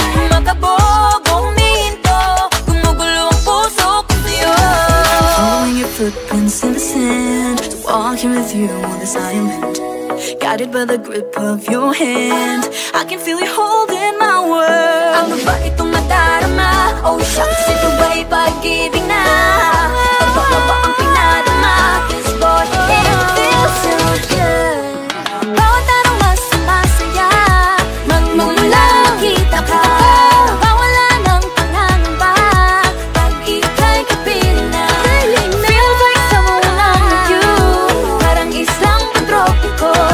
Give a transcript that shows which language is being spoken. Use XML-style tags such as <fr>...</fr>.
<tl>Makabog, huminto, gumugulo ang puso ko sa'yo.</tl> <en>Following your footprints in the sand, walking with you on this island, guided by the grip of your hand. I can feel you holding my world.</en> <tl>Ano ba itong nadarama? Oh shucks, ito ba'y pag-ibig na? Totoo ba ang pinadama?</tl> <en>'Cause boy, it feels so good.</en> <tl>Bawat araw mas masaya, magmumula makita ka. Mawala ng pangangamba, pag ika'y kapiling na.</tl> <en>Feels like someone I'm with you,</en> <tl>parang islang pantropiko.</tl>